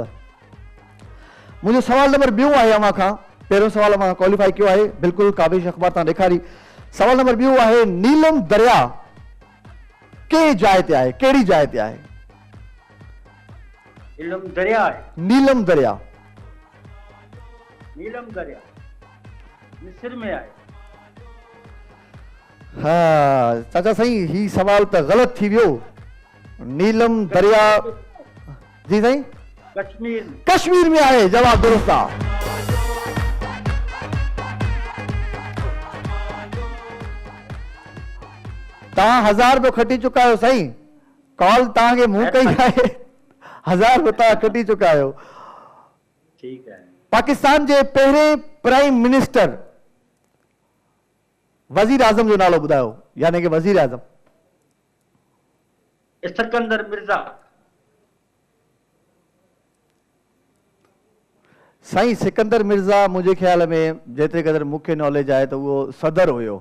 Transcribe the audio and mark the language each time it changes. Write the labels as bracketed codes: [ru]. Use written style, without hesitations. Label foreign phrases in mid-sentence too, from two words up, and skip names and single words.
[sd] मुंहिंजो सवाल नंबर ॿियो आहे अव्हां खां। पहिरियों सवाल मां क्वालिफाई कयो आहे, बिल्कुलु काविश अख़बार तव्हां ॾेखारी। सवाल नंबर ॿियो आहे, नीलम दरिया कंहिं जाइ ते आहे, कहिड़ी जाइ ते आहे? नीलम दरिया आहे। नीलम दरिया। नीलम दरिया मिस्र में आहे। हाँ चाचा साईं, ही सवाल त ग़लति थी वियो। नीलम दरिया जी साईं कश्मीर में आहे, जवाब दुरुस्त आहे। तव्हां 1000 रुपयो खटी चुका आहियो साईं। कॉल तव्हांखे मूं कई आहे, 1000 रुपया तव्हां खटी चुका आहियो। [hi] ठीक है। [sd] पाकिस्तान जे पहिरें [en] prime minister [sd] वज़ीर आज़म जो नालो ॿुधायो, यानी कि वज़ीर आज़म। सिकंदर मिर्ज़ा। साईं सिकंदर मिर्ज़ा मुंहिंजे ख्याल में जेतिरे क़दुरु मूंखे नॉलेज आहे त उहो सदर हुयो।